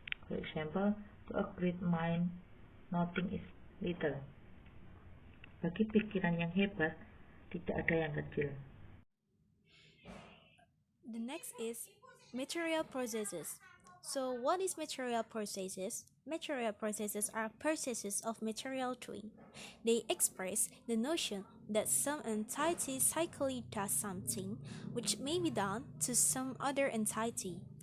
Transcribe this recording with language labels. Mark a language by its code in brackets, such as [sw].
[en] For example, to a great mind, nothing is little. [id] Bagi pikiran yang hebat, tidak ada yang kecil. [en] The next is material processes. So what is material processes? Material processes are processes of material doing. They express the notion that some entity cyclically does something which may be done to some other entity.